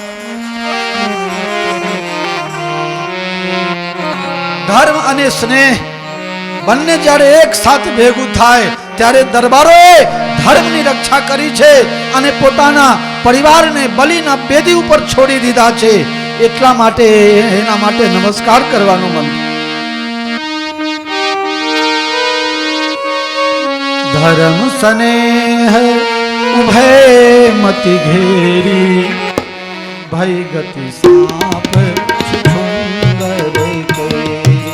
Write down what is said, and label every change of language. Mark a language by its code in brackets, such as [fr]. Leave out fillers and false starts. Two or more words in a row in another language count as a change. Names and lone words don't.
[gu] ધર્મ અને સ્નેહ બંને જ્યારે એક સાથે ભેગું થાય ત્યારે દરબારોએ ધર્મની રક્ષા કરી છે અને પોતાના પરિવારને બલિના બેદી ઉપર છોડી દીધા છે. એટલા માટે એના માટે નમસ્કાર કરવાનું મન. [awa] धर्म स्नेह उभय मति घेरी, भय गति साप छुछुंदर केरी.